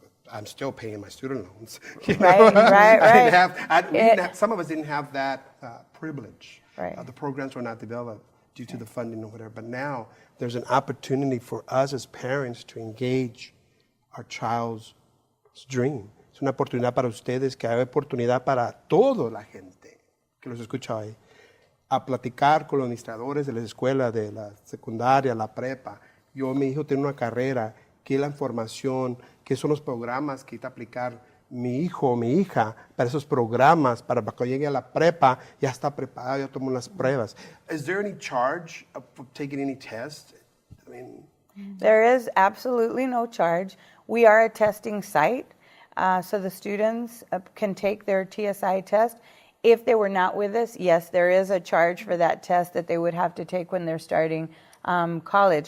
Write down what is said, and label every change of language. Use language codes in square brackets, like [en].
[en] I'm still paying my student loans. Right. Some of us didn't have that privilege. Right. The programs were not developed due to the funding or whatever. But now there's an opportunity for us as parents to engage our child's dream. [es] Es una oportunidad para ustedes, que hay oportunidad para toda la gente que los escucha ahí, a platicar con los administradores de la escuela, de la secundaria, la prepa. Mi hijo tiene una carrera, qué es la información, qué son los programas que está aplicar mi hijo o mi hija para esos programas, para que llegue a la prepa, ya está preparado, ya tomó las pruebas. [en] Is there any charge for taking any test? There is absolutely no charge. We are a testing site, so the students can take their TSI test. If they were not with us, yes, there is a charge for that test that they would have to take when they're starting college.